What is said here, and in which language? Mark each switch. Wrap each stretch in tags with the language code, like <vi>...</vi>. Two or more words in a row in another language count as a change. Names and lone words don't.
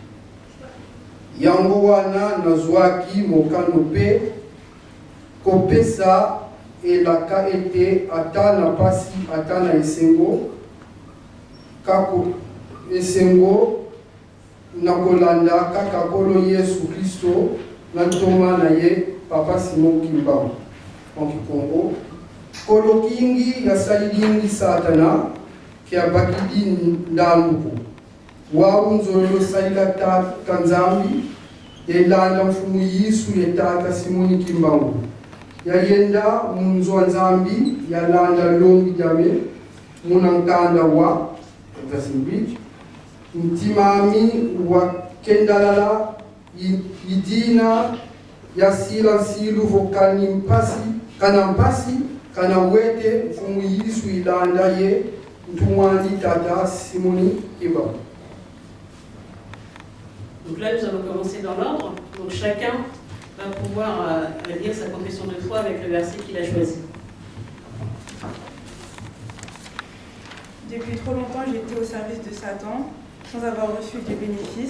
<ln>Yango wana nazwaki mokano mpe kopesa elaka ete ata na pasi ata na esengo kako esengo nakolanda kaka nkolo Yesu Kristo na ntoma na ye Papa Simon Kimbangu.</ln> <fr>En Kikongo,</fr> <kg>nkolo kingi yasalilingi Satana ke abakidi ndambuko wawu nzolo salila tata Nzambi elanda mfumu Yesu ye tata Simon Kimbangu. Yayenda munzwa Nzambi yalanda longi jame munankanda wa verset 8 mtimami wa kendalala idina yasila nsilu vokani mpasi kana wete mfumu Yesu ilanda ye mtumwandi tata Simoni Kimbangu.</kg> <fr>Donc là, nous allons commencer dans l'ordre. Donc chacun va pouvoir lire sa confession de foi avec le verset qu'il a choisi. Depuis trop longtemps, j'étais au service de Satan, sans avoir reçu de bénéfices.</fr>